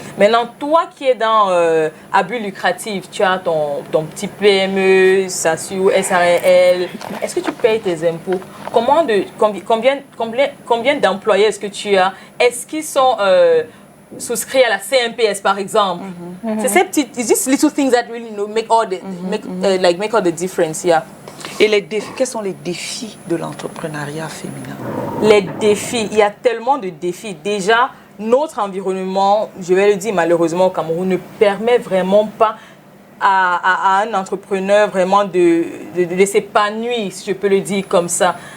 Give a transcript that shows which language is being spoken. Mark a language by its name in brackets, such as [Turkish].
[French] Maintenant, toi qui es dans abus lucratif, tu as ton petit PME, SASU, SARL, est-ce que tu payes tes impôts? Combien d'employés est-ce que tu as? Est-ce qu'ils sont souscrits à la CMPS, par exemple? C'est ces petites, [English] it's these little things that really make all the difference, yeah. [French] Et quels sont les défis de l'entrepreneuriat féminin? Les défis, il y a tellement de défis. Déjà, notre environnement, je vais le dire malheureusement au Cameroun, ne permet vraiment pas à un entrepreneur vraiment de s'épanouir, si je peux le dire comme ça.